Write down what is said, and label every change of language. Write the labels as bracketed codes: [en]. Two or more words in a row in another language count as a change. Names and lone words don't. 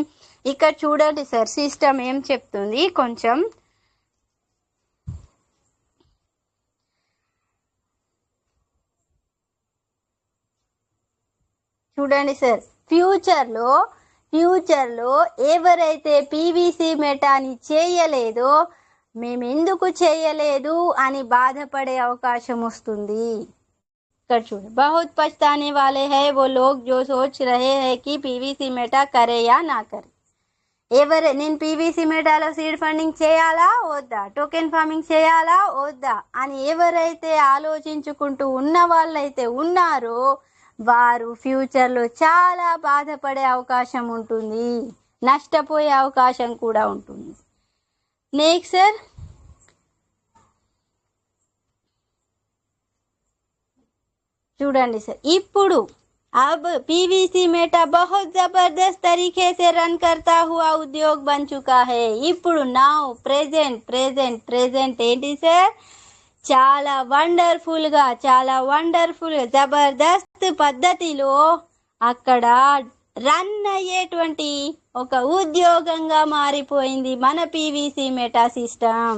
[te] ఇక్కడ చూడండి సార్ సిస్టమ్ ఏం చెప్తుంది కొంచెం చూడండి సార్. ఫ్యూచర్లో ఎవరైతే పీవీసీ మెటాని చేయలేదో మేమెందుకు చేయలేదు అని బాధపడే అవకాశం వస్తుంది. ఇక్కడ చూడండి, [hi] बहुत पछताने वाले हैं वो लोग जो सोच रहे हैं कि पीवीसी मेटा करे या ना करे. [te] నేను పీవీసీ మెటాలో [en] seed funding [te] చేయాలా వద్దా, [en] token farming [te] చేయాలా వద్దా అని ఎవరైతే ఆలోచించుకుంటూ ఉన్న వాళ్ళైతే ఉన్నారో వారు ఫ్యూచర్లో చాలా బాధపడే అవకాశం ఉంటుంది, నష్టపోయే అవకాశం కూడా ఉంటుంది. నెక్స్ట్ సార్, చూడండి సార్, ఇప్పుడు [hi] अब पीवीसी मेटा बहुत जबरदस्त तरीके से रन करता हुआ उद्योग बन चुका है. [te] ఇప్పుడు [en] now present [te] ఏంటి సార్, చాలా వండర్ఫుల్ గా జబర్దస్త్ పద్ధతిలో అక్కడ రన్ అయ్యేటువంటి ఒక ఉద్యోగంగా మారిపోయింది మన పీవీసీ మెటా సిస్టమ్.